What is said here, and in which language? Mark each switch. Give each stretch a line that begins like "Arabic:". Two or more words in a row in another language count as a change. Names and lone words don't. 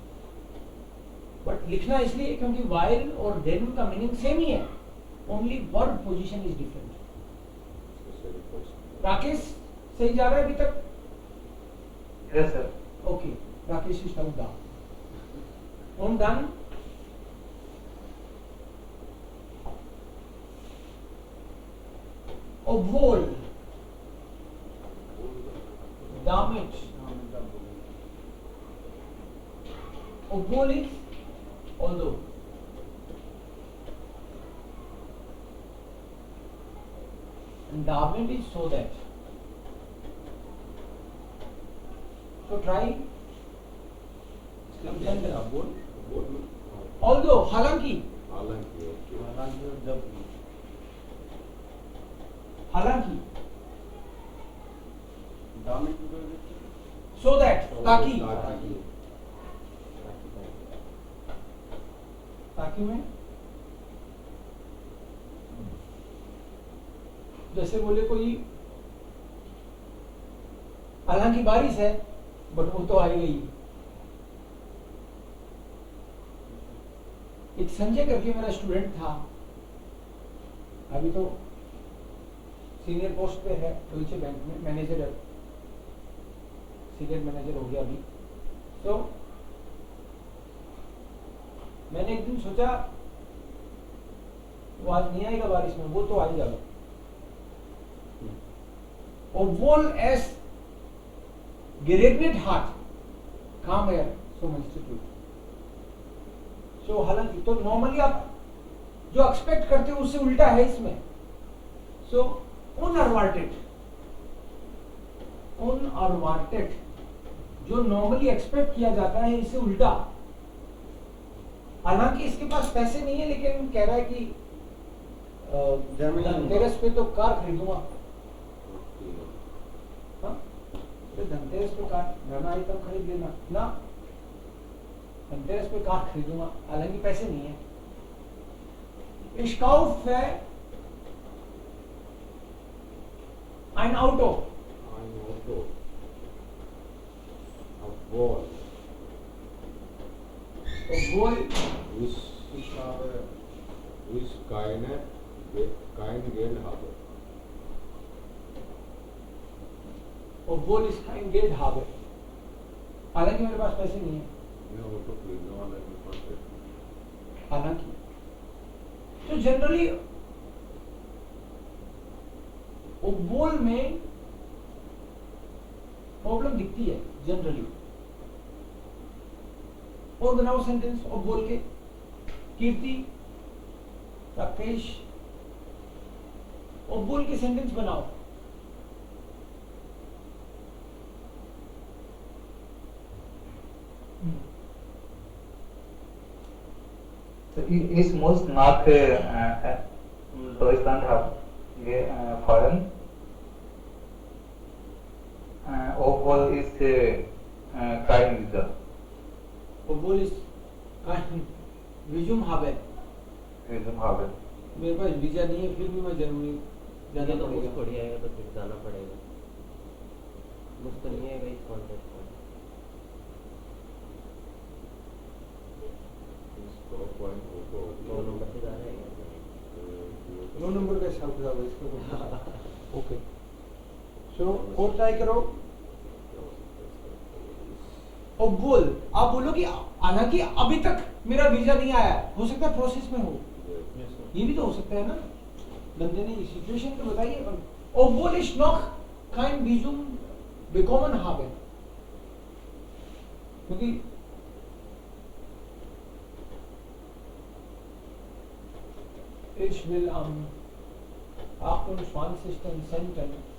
English: बट
Hindi: लिखना इसलिए क्योंकि
English: while और then का meaning same
Hindi: ही है,
English: only verb position is different.
Hindi: राकेश सही जा रहा है अभी तक?
English: Yes, sir. okay, Rakesh is down down on done.
German: obwohl, damit, obwohl
English: is although, and damit is so that। So try although,
Hindi: हालांकि, हालांकि, okay. हालांकि और जब भी। हालांकि,
English: Damit to do so that,
Hindi: ताकि, ताकि, ताकि में जैसे बोले कोई, हालांकि बारिश है बट वो तो आई गई। एक संजय करके मेरा स्टूडेंट था, अभी तो
English: senior post
Hindi: पे है डॉइचे बैंक में, मैनेजर है,
English: senior manager
Hindi: हो गया अभी। तो मैंने एक दिन सोचा वो आज नहीं आएगा बारिश में, वो तो आ जाएगा।
German: Obwohl es geregnet hat, kam er zum Institut।
Hindi: So हालांकि, तो नॉर्मली आप जो एक्सपेक्ट करते हो उससे उल्टा है इसमें।
German: So unerwartet, unerwartet,
Hindi: जो नॉर्मली एक्सपेक्ट किया जाता है इससे उल्टा। हालांकि इसके पास पैसे नहीं है लेकिन कह रहा है कि धनतेरस पे तो कार खरीदूंगा। हाँ? तो धनतेरस पे कार धन आई तब खरीद लेना ना, धनतेरस पे कार खरीदूंगा, हालांकि पैसे नहीं है।
German: Ich kaufe ein Auto. Ein Auto. Obwohl. Obwohl Ich habe kein Geld habe. obwohl ich kein Geld habe,
Hindi: हालांकि मेरे पास पैसे नहीं है। मैं ऑटो खरीदने वाला है, मेरे पास पैसे। हालांकि तो जनरली obwohl में प्रॉब्लम दिखती है जनरली। और बनाओ सेंटेंस obwohl के। कीर्ति, राकेश, obwohl के सेंटेंस बनाओ।
German: Ich muss nach Deutschland fahren, obwohl ich kein Visa. obwohl ich kein Visum habe, Visum habe.
Hindi: मेरे पास वीजा नहीं है फिर भी मैं जर्मनी जाना तो मुझ पड़ेगा। थोड़ी आएगा तो फिर जाना पड़ेगा, मुझ तो नहीं आएगा इस कॉन्टेक्स्ट में। दो नंबर से जा रहे हैं। 9 नंबर का हिसाब किताब है इसको।
English: okay, so
Hindi: और ट्राई करो। obwohl आप बोलो कि हालांकि अभी तक मेरा वीजा नहीं आया, हो सकता है प्रोसेस में हो, ये भी तो हो सकता है ना। बंदे ने सिचुएशन तो बताई है।
German: obwohl ich noch kein Visum bekommen habe, क्योंकि ich will am 28.10.